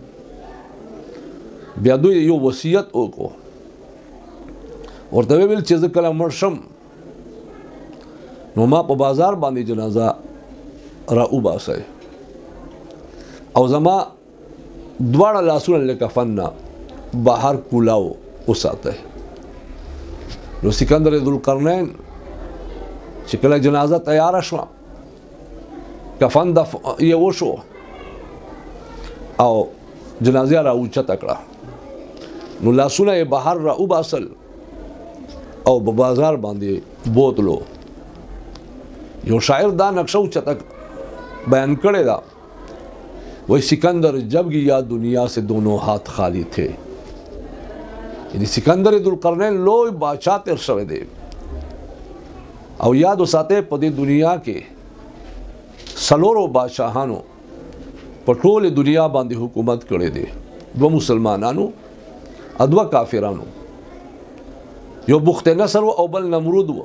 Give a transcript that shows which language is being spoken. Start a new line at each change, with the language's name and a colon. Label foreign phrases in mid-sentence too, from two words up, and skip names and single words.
Pashto: بیا دوی یو وصیت وکړو ورته ویل چې زه کله مړ شم نو ما په بازار باندې جنازه را وباسئ او زما دواړه لاسونه له کفن نه بهر کولاو وساتئ نو سکندر ذوالقرنین چې کله جنازه تیاره شوه کفن یې وشو او جنازه را اوچته کړه نو لاسونه یې بهر را وباسل او په بازار باندې بوتلو یو شاعر دا نقشه اوچته بیان کړی دا
Urdu: وہی سکندر جب گیا دنیا سے دونوں ہاتھ خالی تھے
Pashto: یعنی سکندر ذوالقرنین لوی بادشاہ تیر شوی دی او یاد وساته په دې دنیا کې سلورو بادشاہانو په ټوله دنیا باندې حکومت کړی دی دو مسلمانانو ادوا کافرانو یو بخت نصر او بل نمرود و